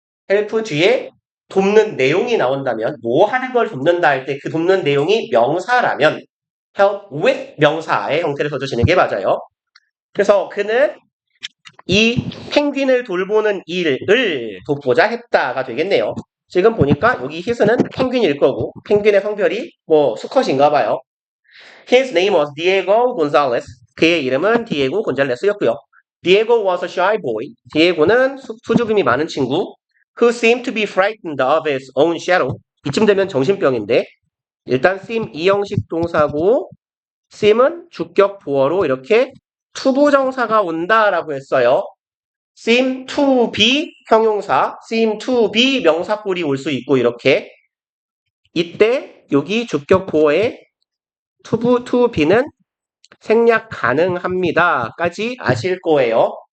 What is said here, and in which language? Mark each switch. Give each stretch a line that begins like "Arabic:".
Korean: help 뒤에 돕는 내용이 나온다면 뭐 하는 걸 돕는다 할 때 그 돕는 내용이 명사라면 help with 명사의 형태를 써주시는 게 맞아요. 그래서 그는 이 펭귄을 돌보는 일을 돕고자 했다가 되겠네요. 지금 보니까 여기 his는 펭귄일 거고 펭귄의 성별이 뭐 수컷인가 봐요.
English: His name was Diego Gonzalez.
Korean: 그의 이름은 디에고 곤잘레스였고요.
English: Diego was a shy boy.
Korean: 디에고는 수줍음이 많은 친구.
English: Who seemed to be frightened of his own shadow.
Korean: 이쯤 되면 정신병인데 일단 seem 이형식 동사고 seem은 주격 보어로 이렇게 투부정사가 온다라고 했어요. seem to be 형용사, seem to be 명사꼴이 올 수 있고 이렇게 이때 여기 주격 보어에 to be는 생략 가능합니다까지 아실 거예요.